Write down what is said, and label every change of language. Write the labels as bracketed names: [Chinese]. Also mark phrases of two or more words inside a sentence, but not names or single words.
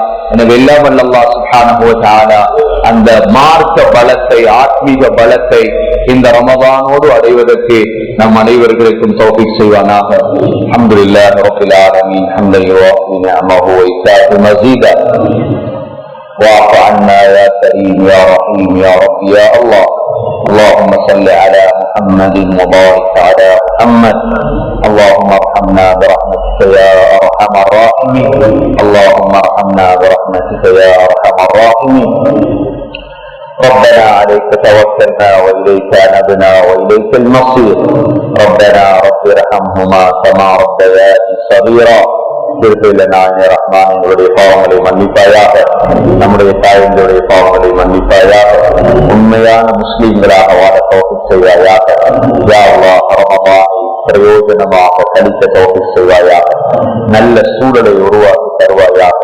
[Tamil] எனவே எல்லாம் வல்ல அல்லாஹ் [Arabic] سبحانه وتعالى [Tamil] அந்த மார்க்க பலத்தை, ஆத்மீக பலத்தை இந்த ரமதானோடு அடைவதற்கு நம் அனைவர்களுக்கும் தௌஃபீக் செய்வானாக. [Arabic] الحمد لله رب العالمين حمدا يوافي نعمه ويكافئ مزيده واعف عنا يا كريم يا رحيم يا رب يا الله. اللهم صل على محمد وبارك على محمد. اللهم ارحمنا برحمتك يا ارحم الراحمين. اللهم ارحمنا برحمتك يا ارحم الراحمين. ربنا عليك توكلنا واليك انبنا واليك المصير. ربنا رب ارحمهما كما ربياني صغيرا. [Tamil] ரஹ்மானுடைய பாவங்களை மன்னிப்பாயாக, நம்முடைய தாயினுடைய பாவங்களை மன்னிப்பாயாக, உண்மையான முஸ்லிம்களாக வாழ தௌஃபீக் செய்வாயாக. [Arabic] يا الله, [Tamil] ரமதானை பிரயோஜனமாக கழிக்க தௌஃபீக் செய்வாயாக. நல்ல சூழலை உருவாக்கி தருவாயாக.